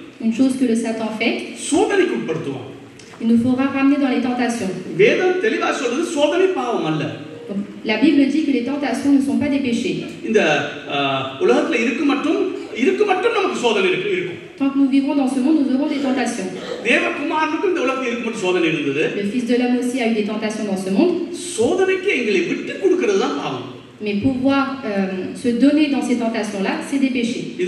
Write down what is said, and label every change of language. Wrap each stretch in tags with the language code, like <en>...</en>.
<fr>une chose que le Satan fait.</fr> <ta>சோதனைக்கு உட்படுத்துவான்.</ta> <fr>Il nous fera ramener dans les tentations.</fr> <ta>வேதம் தெளிவா சொல்றது சோதனை பாவம் அல்ல.</ta> <fr>La Bible dit que les tentations ne sont pas des péchés.</fr> <ta>இந்த உலகத்துல இருக்கு மட்டும் நமக்கு சோதனை இருக்கும்.</ta> <fr>Tant que nous vivrons dans ce monde, nous aurons des tentations.</fr> <ta>தேவகுமாரனுக்கு இந்த உலகத்துல இருக்கு மட்டும் சோதனை இருந்தது.</ta> <fr>Le Fils de l'homme aussi a eu des tentations dans ce monde.</fr> <ta>சோதனைக்கு எங்களை விட்டு கொடுக்கிறது தான் பாவம்.</ta> <fr>Mais pouvoir se donner dans ces tentations-là, c'est des péchés.</fr>